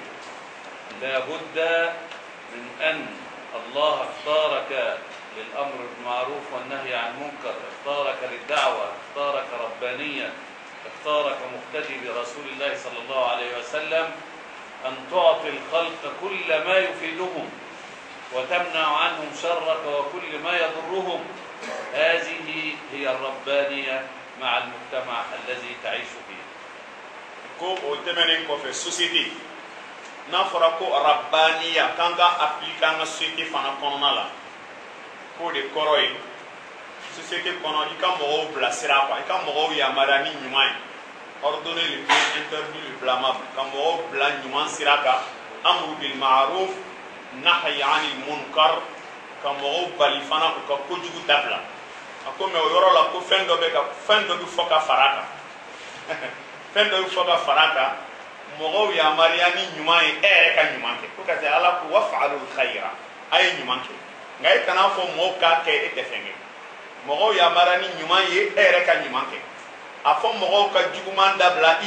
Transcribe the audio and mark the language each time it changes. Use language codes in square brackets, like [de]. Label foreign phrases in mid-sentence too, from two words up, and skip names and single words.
[ar] لا بد من أن الله اختارك للأمر بالمعروف والنهي عن المنكر، اختارك للدعوة، اختارك ربانيا، اختارك مقتدي برسول الله صلى الله عليه وسلم، أن تعطي الخلق كل ما يفيدهم وتمنع عنهم شرك وكل ما يضرهم. هذه هي الربانية مع المجتمع الذي تعيش فيه. [bm] ko o temenen ko fe société na fora ko rabbaniya kanga appliquer na société fana kɔnɔna la ko de kɔrɔ ye société kɔnɔ i ka mɔgɔw bilasira quoi i ka mɔgɔw yamariya ni ɲuman ye [fr] ordonner le bien interdire le blâmable [bm] ka mɔgɔw bila ɲuman sira kan [ar] أمر بالمعروف نهي عن المنكر [bm] ka mɔgɔw bali fana u ka kojugu dabila a ko mais o yɔrɔ la ko fɛn dɔ bɛ fɔ ka fara kan fɛn dɔ bɛ fɔ ka fara kan mɔgɔw yamariya ni ɲuman ye e yɛrɛ ka ɲuman kɛ ko ka taa ala ko [ar] وافعلوا الخير [bm] a ye ɲuman kɛ nka e kana fɔ mɔgɔw k'a kɛ e tɛ fɛn kɛ mɔgɔw yamariya ni ɲuman ye e yɛrɛ ka ɲuman kɛ a fɔ mɔgɔw ka juguman dabila i